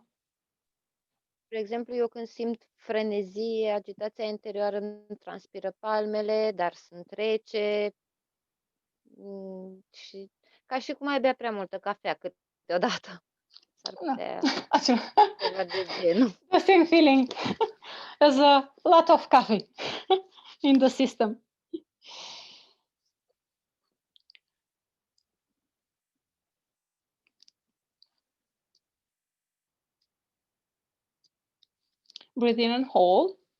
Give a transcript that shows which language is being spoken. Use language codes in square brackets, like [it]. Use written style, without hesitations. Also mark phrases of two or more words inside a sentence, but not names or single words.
[ro] De exemplu, eu când simt frenezie, agitația interioară, îmi transpiră palmele, dar sunt rece. Și ca și cum ai bea prea multă cafea câteodată. S-ar putea ceva de genul. [en] The same feeling. There's a lot of coffee in the system. Breathe in and hold.